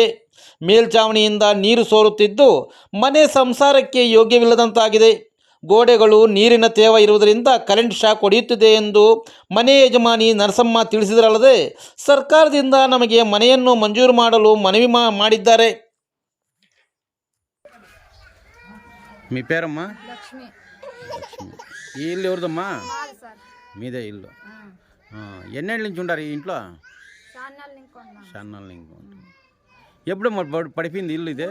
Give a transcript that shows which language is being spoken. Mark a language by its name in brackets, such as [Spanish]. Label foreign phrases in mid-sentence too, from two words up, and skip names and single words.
[Kannada] ಮೇಲ್ಛಾವಣಿಯಿಂದ ನೀರು ಸೋರುತ್ತಿದ್ದು ಮನೆ ಸಂಸಾರಕ್ಕೆ ಯೋಗ್ಯವಿಲ್ಲದಂತಾಗಿದೆ. ಗೋಡೆಗಳು ನೀರಿನ ತೇವ ಇರುವುದರಿಂದ [English] current shock [Kannada] ಹೊಡೆಯುತ್ತಿದೆ ಎಂದು ಮನೆ ಯಜಮಾನಿ ನರಸಮ್ಮ ತಿಳಿಸಿದರಲ್ಲದೆ, ಸರ್ಕಾರದಿಂದ ನಮಗೆ ಮನೆಯನ್ನು ಮಂಜೂರು ಮಾಡಲು ಮನವಿ ಮಾಡಿದ್ದಾರೆ. [Telugu] మీ పేరమ్మా? లక్ష్మి. ఈ ఇల్లు ఎవరిదమ్మా? మాది సార్. మీదే ఇల్లు. ఎన్నేళ్ళ నుంచి ఉండారు ఈ ఇంట్లో? చాన్నాళ్ళ నుంచి. ఎప్పుడు పడిపోయింది ఇల్లు ఇదే?